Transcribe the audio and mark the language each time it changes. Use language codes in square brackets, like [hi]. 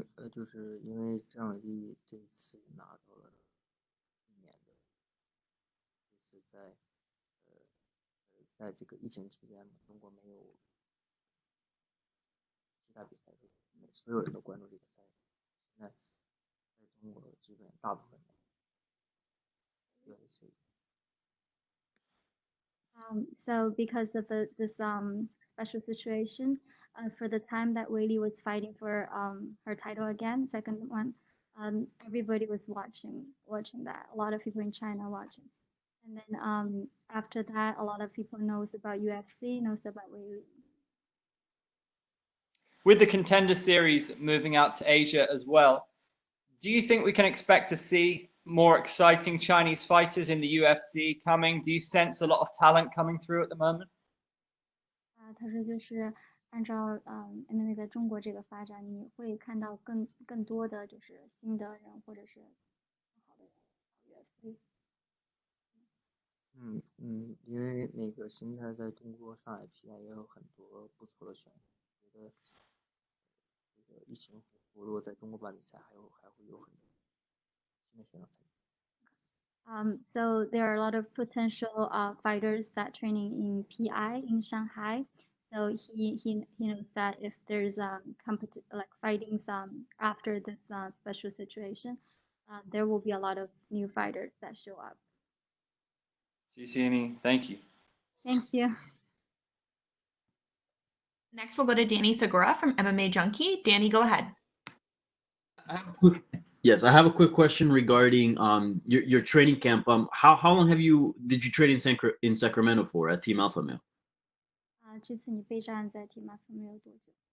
[zh] 就是因为张伟丽这次拿到了1年的，这次在这个疫情期间嘛，中国没有其他比赛，所有人都关注这个赛事。现在在中国基本大部分人UFC。 [en] So because of this special situation, for the time that Weili was fighting for her title again, second one, everybody was watching that. A lot of people in China watching, and then after that, a lot of people knows about UFC, knows about Weili. with the Contender Series moving out to Asia as well, do you think we can expect to see more exciting Chinese fighters in the UFC coming? Do you sense a lot of talent coming through at the moment? [zh] 他说就是按照MMA 在中国这个发展，你会看到更多的就是新的人或者是更好的人UFC。因为那个现在在中国上海 PI 也有很多不错的选手，觉得这个疫情活络在中国办比赛，还会有很多新的选手参加。 [en] So there are a lot of potential fighters that training in PI in Shanghai. So he knows that if there's like fightings after this special situation, there will be a lot of new fighters that show up. Thank you. Thank you. Next, we'll go to Danny Segura from MMA Junkie. Danny, go ahead. Yes, I have a quick question regarding your training camp. How long did you train in Sacramento for at Team Alpha Male? [zh] 这次你备战在 Team Alpha 没有多久？